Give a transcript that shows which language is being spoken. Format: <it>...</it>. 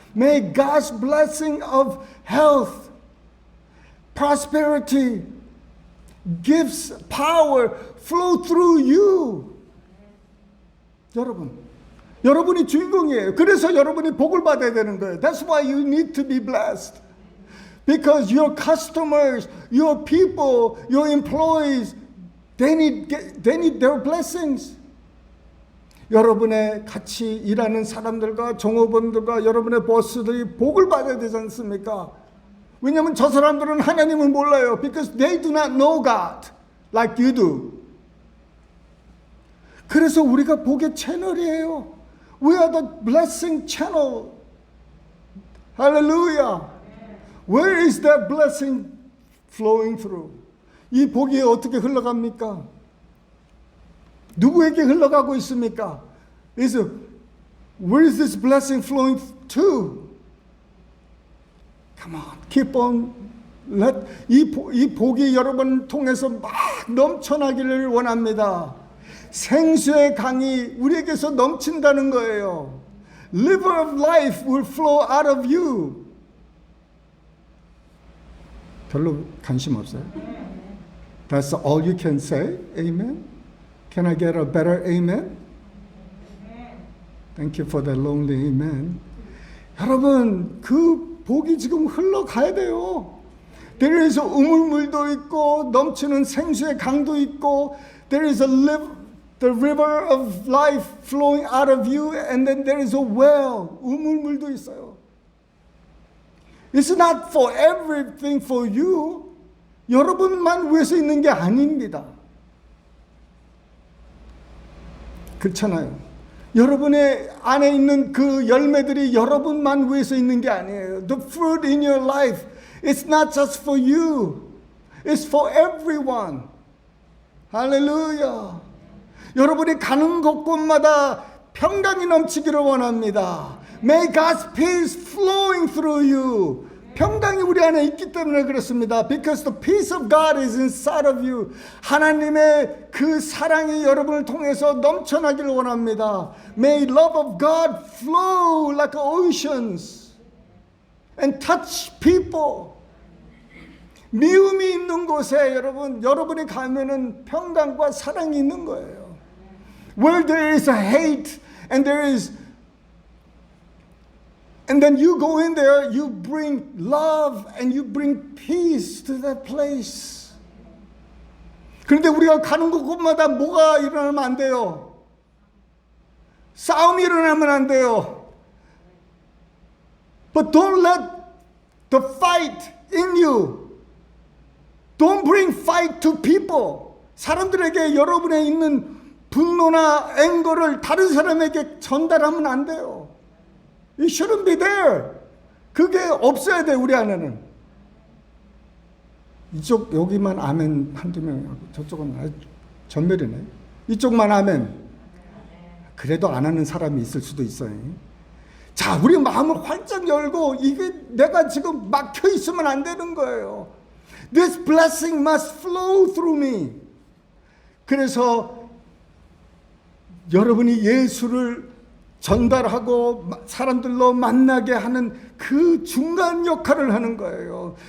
<en>May God's blessing of health, prosperity, gifts, power flow through you.</en> <ko>여러분이 주인공이에요. 그래서 여러분이 복을 받아야 되는 거예요.</ko> <en>That's why you need to be blessed. Because your customers, your people, your employees, they need their blessings.</en> <ko>여러분의 같이 일하는 사람들과 종업원들과 여러분의 보스들이 복을 받아야 되지 않습니까? 왜냐하면 저 사람들은 하나님을 몰라요.</ko> <en>Because they do not know God like you do.</en> <ko>그래서 우리가 복의 채널이에요.</ko> <en>We are the blessing channel. Hallelujah. Where is that blessing flowing through?</en> <ko>이 복이 어떻게 흘러갑니까? 누구에게 흘러가고 있습니까?</ko> <en>Where is this blessing flowing to? Come on, keep on.</en> <ko>이 복이 여러분 통해서 막 넘쳐나기를 원합니다. 생수의 강이 우리에게서 넘친다는 거예요.</ko> <en>River of life will flow out of you.</en> <ko>별로 관심 없어요?</ko> <en>That's all you can say? Amen? Can I get a better amen? Thank you for the lonely amen.</en> <ko>여러분, 그 복이 지금 흘러가야 돼요.</ko> <en>There is</en> <ko>우물물도 있고 넘치는 생수의 강도 있고</ko> <en>There is the river of life flowing out of you and then there is a well.</en> <ko>우물물도 있어요.</ko> <en>It's not for everything for you.</en> <ko>여러분만 위해서 있는 게 아닙니다. 그렇잖아요. 여러분의 안에 있는 그 열매들이 여러분만 위해서 있는 게 아니에요.</ko> <en>The fruit in your life, it's not just for you. It's for everyone. 할렐루야.</en> <ko>여러분이 가는 곳곳마다 평강이 넘치기를 원합니다.</ko> <en>May God's peace flowing through you.</en> <ko>평강이 우리 안에 있기 때문에 그렇습니다.</ko> <en>Because the peace of God is inside of you.</en> <ko>하나님의 그 사랑이 여러분을 통해서 넘쳐나기를 원합니다.</ko> <en>May love of God flow like oceans and touch people.</en> <ko>미움이 있는 곳에 여러분이 가면은 평강과 사랑이 있는 거예요.</ko> <en>Where there is a hate and then you go in there, you bring love and you bring peace to that place.</en> <ko>그런데 우리가 가는 곳마다 뭐가 일어나면 안 돼요. 싸움이 일어나면 안 돼요.</ko> <en>But don't let the fight in you. Don't bring fight to people.</en> <ko>사람들에게 여러분의 있는 분노나 앵거를 다른 사람에게 전달하면 안 돼요.</ko> <en>It shouldn't be there.</en> <ko>그게 없어야 돼, 우리 안에는. 여기만 아멘 한두 명하고 저쪽은 아주 전멸이네. 이쪽만 아멘. 그래도 안 하는 사람이 있을 수도 있어요. 자, 우리 마음을 활짝 열고 이게 내가 지금 막혀 있으면 안 되는 거예요.</ko> <en>This blessing must flow through me.</en> <ko>그래서 여러분이 예수를 전달하고 사람들로 만나게 하는 그 중간 역할을 하는 거예요.</ko>